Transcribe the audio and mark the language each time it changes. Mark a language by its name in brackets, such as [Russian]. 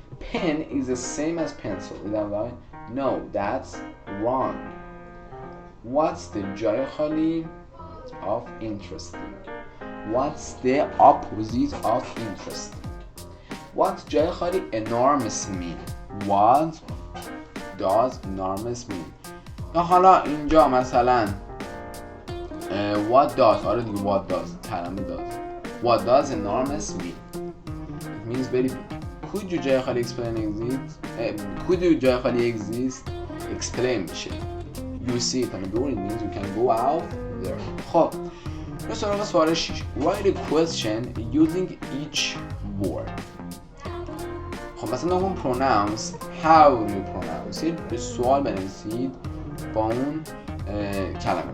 [English] pen is the same as pencil، is that right؟ no that's wrong. what's the [Persian] جای خالی [English] of interesting؟ what's the opposite of interesting؟ what جای خالی enormous mean؟ what does enormous mean؟ [Persian] یا حالا اینجا مثلا what does، آره دیگه what does کلمه does. [English] What does enormous mean؟ It means very big. could you جای خالی explain exist؟ could you جای خالی exist explain میشه. you see it on the door, it means you can go out there. [Persian] خب به سراغ سوال 6. [English] write a question using each word. [Persian] خب مثلا نگم pronounce، [English] how do you pronounce it؟ [Persian] به سوال بنویسید با اون کلمه.